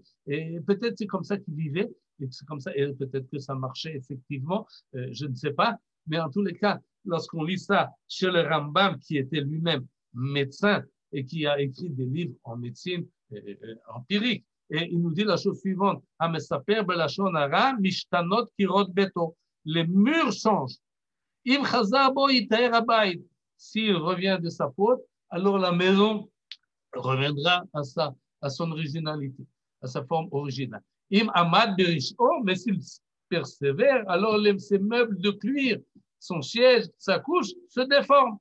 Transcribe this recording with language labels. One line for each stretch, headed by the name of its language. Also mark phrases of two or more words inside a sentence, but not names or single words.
French: Et peut-être c'est comme ça qu'il vivait, et c'est comme ça, et peut-être que ça marchait effectivement, je ne sais pas. Mais en tous les cas, lorsqu'on lit ça chez le Rambam, qui était lui-même médecin et qui a écrit des livres en médecine empirique, et il nous dit la chose suivante,
Hebrew: המספר בלשון הרע משתנות קירות ביתו.
French: Les murs changent.
Hebrew: אם חזר בו יטהר הבית.
French: S'il revient de sa faute, alors la maison reviendra à son originalité, à sa forme originale.
Hebrew: אם עמד ברשעו,
French: mais s'il persévère, alors ses meubles de cuir, son siège, sa couche se déforment.